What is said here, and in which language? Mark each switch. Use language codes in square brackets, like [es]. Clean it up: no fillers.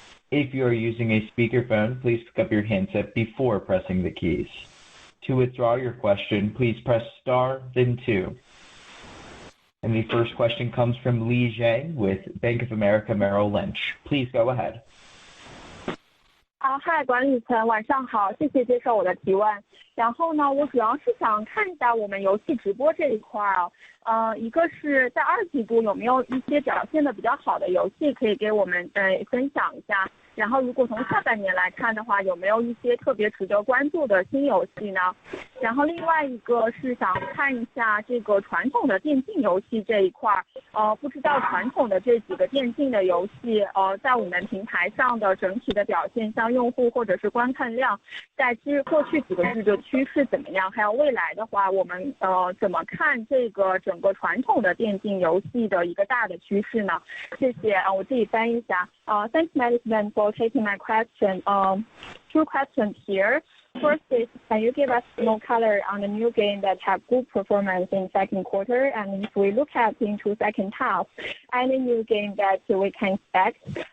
[en] If you are using a speakerphone, please pick up your handset before pressing the keys. To withdraw your question, please press star then 2. And the first question comes from Li Zhang with Bank of America Merrill Lynch. Please go ahead. [zh] Hi， 管理层晚上好，谢谢接受我的提问。然后呢，我主要是想看一下我们游戏直播这一块一个是在2季度有没有一些表现的比较好的游戏可以给我们分享一下。然后如果从下半年来看的话，有没有一些特别值得关注的新游戏呢？然后另外一个是想看一下这个传统的电竞游戏这一块不知道传统的这几个电竞的游戏在我们平台上的整体的表现，像用户或者是观看量，在过去几个月的趋势怎么样？还有未来的话，我们怎么看这个整个传统的电竞游戏的一个大的趋势呢？谢谢我自己翻译一下。 [en] Thanks management for taking my question. Two questions here. First is, can you give us more color on the new game that have good performance in second quarter? And if we look at into second half, any new game that we can expect?